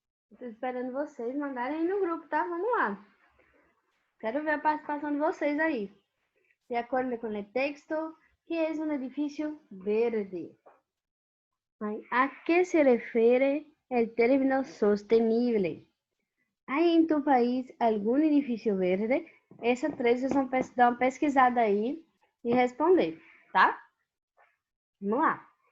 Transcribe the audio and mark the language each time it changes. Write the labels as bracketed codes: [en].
[pt] Estou esperando vocês mandarem aí no grupo, tá? Vamos lá. Quero ver a participação de vocês aí. De acordo com o texto, que é um edifício verde? [es] ¿A qué se refiere el término sostenible? ¿Hay en tu país [pt] algum edifício verde? Essas três vocês vão dar uma pesquisada aí e responder, tá? Vamos lá.